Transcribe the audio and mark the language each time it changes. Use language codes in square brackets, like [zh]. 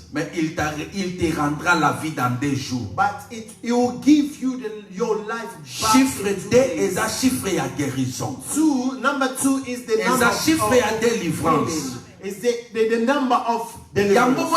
[fr] Mais il te rendra la vie dans 2 jours. [en] But it will give you your life back. [fr] Chiffre 2 est un chiffre à guérison. [en] Number 2 is the number of [fr] chiffre à délivrance. [en] Is the number of deliverance.